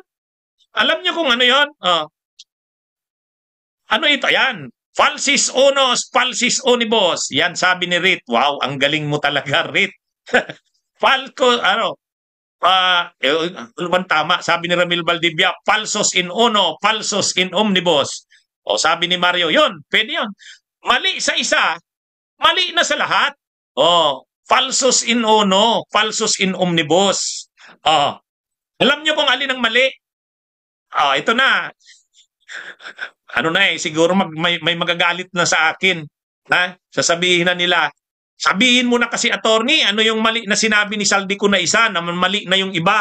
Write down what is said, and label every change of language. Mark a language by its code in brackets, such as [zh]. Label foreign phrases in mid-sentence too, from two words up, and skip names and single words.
[tl] Alam nyo kung ano yun? Ano ito? Yan. [la] Falsis unos, falsis unibus. [tl] Yan, sabi ni Rit. Wow, ang galing mo talaga, Rit. Tama, sabi ni Ramil Valdivia, [la] falsos in uno, falsos in omnibus. [tl] Sabi ni Mario, yun, pwede yun. Mali sa isa, mali na sa lahat. [la] Falsos in uno, falsos in omnibus. [tl] Alam nyo kung alin ang mali? Ito na. Ano na siguro may magagalit na sa akin. Ha? Sasabihin na nila, sabihin mo na kasi attorney, ano yung mali na sinabi ni Saldico na isa, na mali na yung iba.